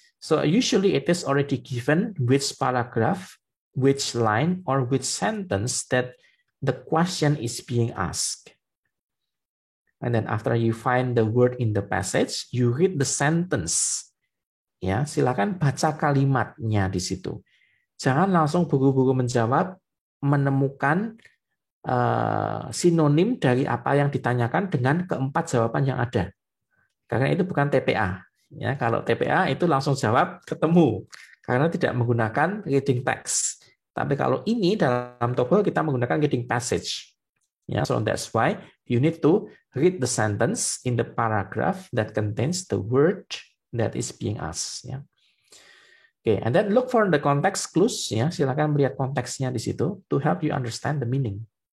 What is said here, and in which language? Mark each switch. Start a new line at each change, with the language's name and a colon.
English: So usually it is already given which paragraph, which line, or which sentence that the question is being asked. And then after you find the word in the passage, you read the sentence.
Indonesian: Ya, silakan baca kalimatnya di situ. Jangan langsung buru-buru menjawab, menemukan sinonim dari apa yang ditanyakan dengan keempat jawaban yang ada. Karena itu bukan TPA. Ya, kalau TPA itu langsung jawab ketemu karena tidak menggunakan reading text. Tapi kalau ini dalam TOEFL kita menggunakan reading passage.
English: Yeah, so that's why you need to read the sentence in the paragraph that contains the word that is being asked. Yeah. Okay, and then look for the context clues.
Indonesian: Ya, silakan melihat konteksnya di situ
English: to help you understand the meaning.